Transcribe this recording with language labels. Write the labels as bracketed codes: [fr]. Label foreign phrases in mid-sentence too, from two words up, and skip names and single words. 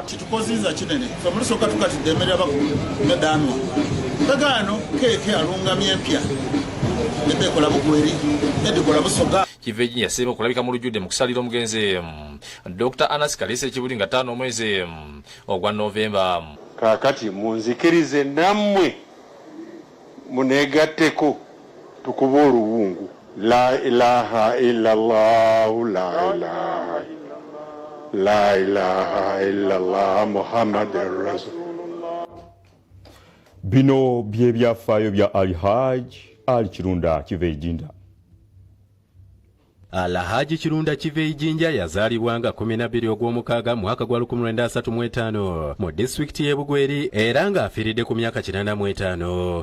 [xog] kitukoziza kinene fe mu Busoga tukatidde emmere y'abakulu nedanwa kagaano keeke alungamya empya nebekola bugweri nedikola Busoga. [lg] Kivejinja yasemba okulabika mu lujjudde mu kusalira omugenzi Dr. Anas Kalisa ekibuli nga 5 omwezi ogwa Novemba. Kaakati munzikirize nammwe muneegatteko tukuba oluwungu. [ar] لا إله إلا الله، لا إله إلا الله محمد رسول الله. [lg] Bino bye byafaayo bya Hajji Kirunda Kivejinja. Hajji Kirunda Kivejinja yazaalibwa nga 12 ogw'omukaaga mwaka gwa 1935 mu disitulikiti y'e Bugweri era nga afiiridde ku myaka 85.